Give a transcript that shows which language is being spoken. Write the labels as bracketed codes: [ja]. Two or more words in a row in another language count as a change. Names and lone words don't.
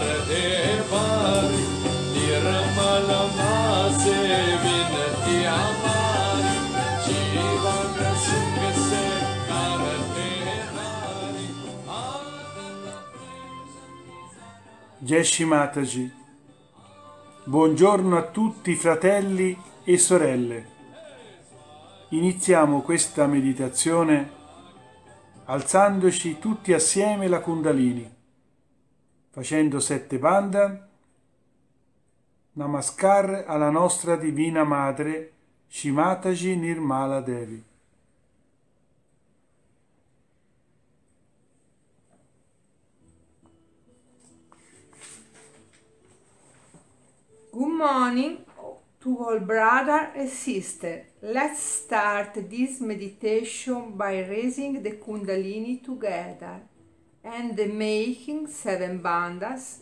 [hi] दे बारी निर्मला से विनती हमारी जीवन सुख से कर दे बारी। जय श्री माताजी. [it] Buongiorno a tutti fratelli e sorelle. Iniziamo questa meditazione alzandoci tutti assieme la Kundalini, facendo 7 bandhan, namaskar alla nostra Divina Madre, Shri Mataji Nirmala Devi. [en] Good morning to all brother and sister. Let's start this meditation by raising the Kundalini together and making 7 bandhas.